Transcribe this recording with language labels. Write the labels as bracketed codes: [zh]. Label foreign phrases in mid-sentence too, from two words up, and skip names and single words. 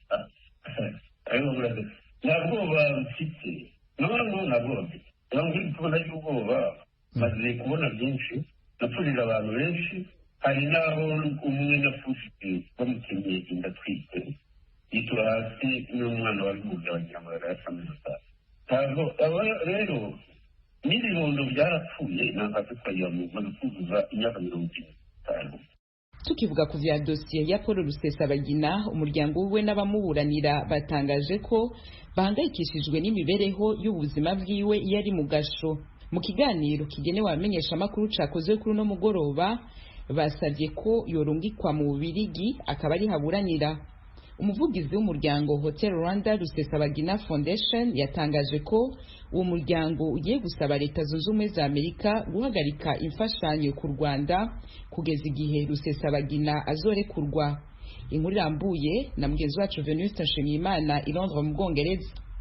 [rw] ntabwo bafite ntabwo bafite ntabwo tubona y'ubwoba maze kubona byinshi napfurira abantu benshi hari n'aho umwe napfushije bamukenyeye inda atwite yitura hasi n'umwana wabimubye bagira ngo yarayasamiza ntabwo rero n'ibibondo byarapfuye ntabwo twagira ngo maze kuzuza imyaka 50. [rn] Tukivuga ku vya dosiye ya Paul Rusesabagina, umuryango we n'abamuburanira batangaje ko bahangayikishijwe n'imibereho y'ubuzima bwiwe iyo ari mu gasho. Mu kiganiro kigenewe abamenyesha amakuru cakozwe kuri no mugoroba, basavye ko yorungikwa mu Bubiligi akaba ari haburanira. Umuvugizi w'umuryango Hotel Rwanda Rusesabagina Foundation yatangaje ko uwo muryango ugiye gusaba leta zunze ubumwe za Amerika guhagarika imfashanyo ku Rwanda kugeza igihe Rusesabagina azorekurwa. Inkuru irambuye na mugenzi wacu Venuste Nshimiyimana i Londres mu Bwongereza.